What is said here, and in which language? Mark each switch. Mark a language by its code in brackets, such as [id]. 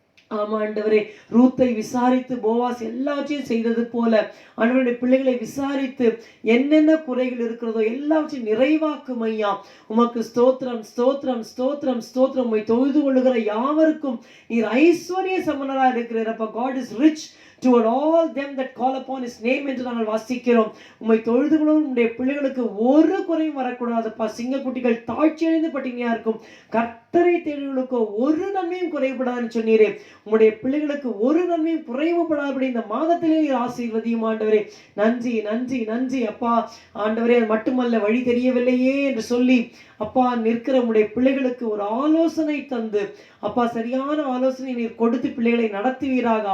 [ta] ஆமா ஆண்டவரே, ரூத்தை விசாரித்து போவாஸ் எல்லாவற்றையும் செய்தது போல ஆண்டவருடைய பிள்ளைகளை விசாரித்து என்னென்ன குறைகள் இருக்கிறதோ எல்லாவற்றையும் நிறைவாக்கும் ஐயா. உமக்கு ஸ்தோத்திரம் ஸ்தோத்திரம் ஸ்தோத்திரம் ஸ்தோத்திரம். உம்மை தொழுது கொள்ளுகிற யாவருக்கும் நீர் ஐஸ்வர்ய சமனராக இருக்கிறார் அப்பா. [en] God is rich toward all them that call upon his name [ta] என்று நாங்கள் வாசிக்கிறோம். உம்மை தொழுது கொள்ளும் உம்முடைய பிள்ளைகளுக்கு ஒரு குறையும் வரக்கூடாதுப்பா. சிங்கக்குட்டிகள் தாழ்ச்சி அடைந்து பட்டினியா இருக்கும். கர்த்தரை தேடுகளுக்கு ஒரு நன்மையும் குறைபடாதுன்னு சொன்னீரே. உம்முடைய பிள்ளைகளுக்கு ஒரு நன்மையும் குறைவுபடாதபடி இந்த மாதத்திலே ஆசீர்வதியும் ஆண்டவரே. நன்றி நன்றி நன்றி அப்பா. ஆண்டவரே, அது மட்டுமல்ல, வழி தெரியவில்லையே என்று சொல்லி அப்பா நிற்கிற உம்முடைய பிள்ளைகளுக்கு ஒரு ஆலோசனை தந்து அப்பா, சரியான ஆலோசனை நீர் கொடுத்து பிள்ளைகளை நடத்துவீராக.